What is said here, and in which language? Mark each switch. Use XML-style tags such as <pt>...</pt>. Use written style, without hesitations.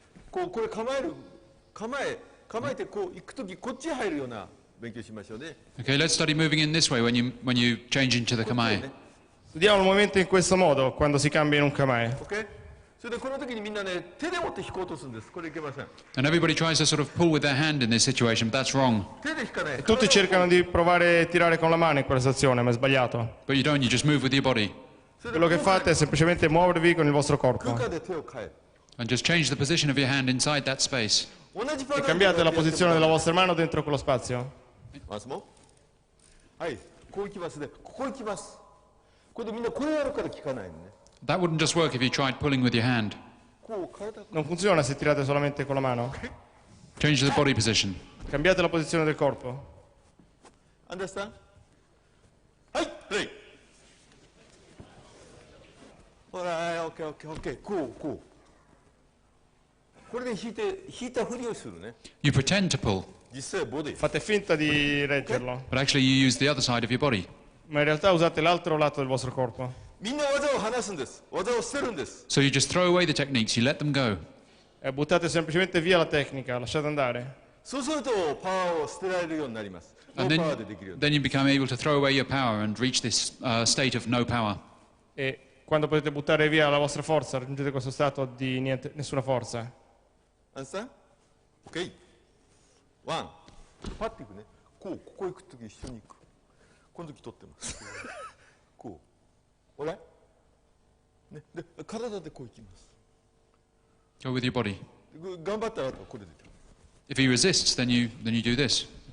<ja>これ構えてこう行くときこっち入るような勉強しましょうね。</ja> <en>Okay, let's study moving in this way when you change into the kamae.</en> <it>Studiamo il movimento in questo modo quando si cambia in un kamae.</it> <en>Okay?</en> <ja>それでこの時にみんなね手で持って引こうとするんです。これいけません。</ja> <en>And everybody tries to sort of pull with their hand in this situation, but that's wrong.</en> <ja>手で引かない。</ja> <it>Tutti cercano di provare a tirare con la mano in quella situazione, ma è sbagliato.</it> <en>But you don't, you just move with your body.</en> <it>Quello che fate è semplicemente muovervi con il vostro corpo.</it> <ja>空間で手を変える。</ja> <en>And just change the position of your hand inside that space.</en> <ja>同じパターン</ja> <it>E cambiate la posizione della vostra mano dentro quello spazio.</it> <ja>ますもはい、こう行きますね。ここ行きます。これでみんなこれやるから効かないのね。</ja> <en>That wouldn't just work if you tried pulling with your hand.</en> <ja>こう体</ja> <it>Non funziona se tirate solamente con la mano.</it> <en>Change the body position.</en> <it>Cambiate la posizione del corpo.</it> <en>Understand?</en> <ja>はい、</ja> <en>プレイ。</en> <ja>ほら、オッケーオッケーオッケー。こう。これで引いたふりをするね。</ja> <en>You pretend to pull,</en> <ja>実際ボディ。</ja> <it>Fate finta di reggerlo,</it> <en>but actually you use the other side of your body.</en> <it>ma in realtà usate l'altro lato del vostro corpo.</it> <ja>みんな技を離すんです。技を捨てるんです。</ja> <en>So you just throw away the techniques, you let them go.</en> <it>E buttate semplicemente via la tecnica, lasciate andare.</it> <ja>そうするとパワーを捨てられるようになります。ノ</ja> <en>And</en> <ja>ーパワーでできるように。</ja> <en>then you become able to throw away your power and reach this state of no power.</en> <it>E quando potete buttare via la vostra forza, raggiungete questo stato di nessuna forza.</it> <en>Understand? OK。 ワン。</en> <ja>パッていくね。ここ行くとき一緒に行く。この時取ってます。こう。ね、で、体でこう行きます。</ja> <en>Go with your body.</en> <ja>頑張ったらこれで。</ja> <en>If he resists, then you do this.</en>